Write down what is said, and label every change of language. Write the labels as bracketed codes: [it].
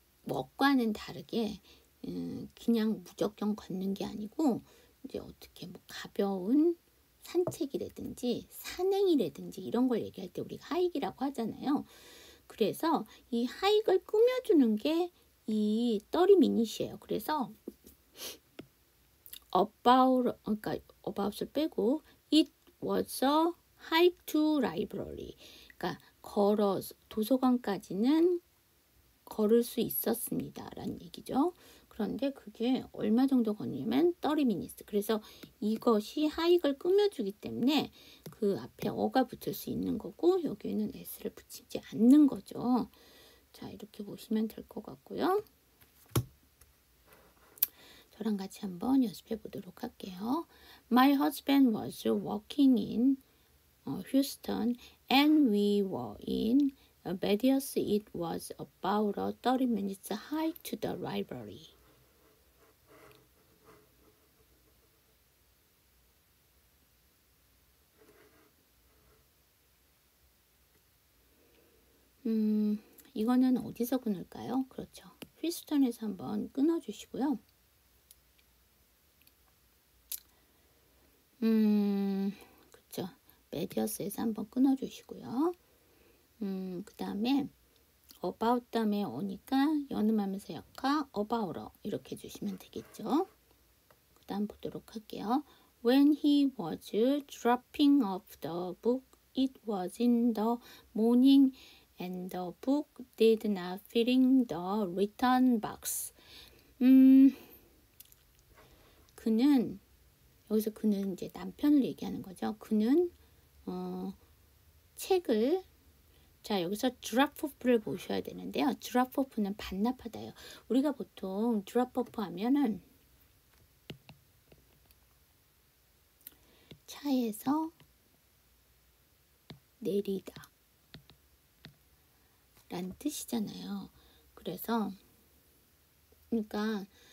[ko] walk과는 다르게 그냥 무조건 걷는 게 아니고 이제 어떻게 뭐 가벼운 산책이라든지 산행이라든지 이런 걸 얘기할 때 우리가 하이크라고 하잖아요. 그래서 이 하이크를 꾸며주는 게 이 30미닛이에요. 그래서 그러니까 about을 빼고 [en] it was a hike to library. [ko] 그러니까 도서관까지는 걸을 수 있었습니다. 라는 얘기죠. 그런데 그게 얼마 정도 걸리냐면 30minutes. 그래서 이것이 하이크를 꾸며주기 때문에 그 앞에 어가 붙을 수 있는 거고 여기에는 s를 붙이지 않는 거죠. 자, 이렇게 보시면 될 것 같고요. 저랑 같이 한번 연습해 보도록 할게요. [en] My husband was working in Houston and we were in Vegas. It was about a 30 minutes hike to the library. [ko] 이거는 어디서 끊을까요? 그렇죠. 휴스턴에서 한번 끊어주시고요. 그렇죠. 메디어스에서 한번 끊어주시고요. 그 다음에 about 다음에 오니까 연음하면서 약화 about어 이렇게 해주시면 되겠죠. 그 다음 보도록 할게요. [en] When he was dropping off the book, it was in the morning and the book did not fit in the return box. [ko] 그는 여기서 그는 이제 남편을 얘기하는 거죠. 그는 책을 자 여기서 drop off를 보셔야 되는데요. drop off는 반납하다요. 우리가 보통 drop off 하면은 차에서 내리다 라는 뜻이잖아요. 그래서 그러니까